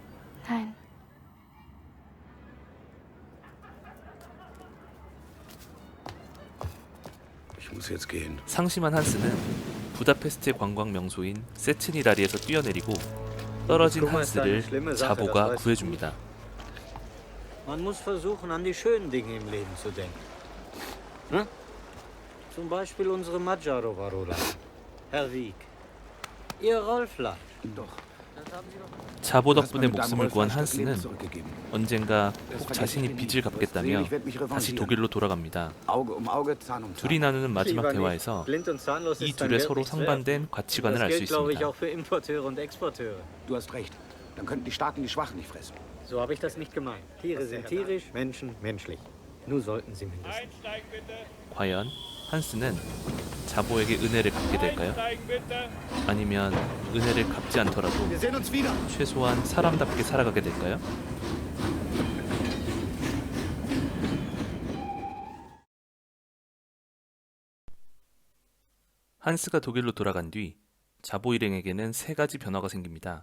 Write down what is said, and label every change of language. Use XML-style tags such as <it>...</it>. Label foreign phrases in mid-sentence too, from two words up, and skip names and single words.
<ko>상심한 한스는 부다페스트의 관광 명소인 세츠니라리에서 뛰어내리고 떨어진 한스를 자보가 구해줍니다.</ko> <de>Man muss versuchen, an die schönen Dinge im Leben zu denken. Hm? Zum Beispiel unsere Magyarova Roland. Herr Wieck. Ihr Rollfleisch.</de> <ko>자보 덕분에 목숨을 구한 한스는 언젠가 꼭 자신이 빚을 갚겠다며 다시 독일로 돌아갑니다. 둘이 나누는 마지막 대화에서 이 둘의 서로 상반된 가치관을 알 수 있습니다.</ko> <de>So habe ich das nicht gemeint. Tiere sind tierisch, Menschen menschlich. Nur sollten sie mindestens.</de> <ko>과연 한스는 자보에게 은혜를 갚게 될까요? 아니면 은혜를 갚지 않더라도 최소한 사람답게 살아가게 될까요? 한스가 독일로 돌아간 뒤 자보 일행에게는 세 가지 변화가 생깁니다.</ko>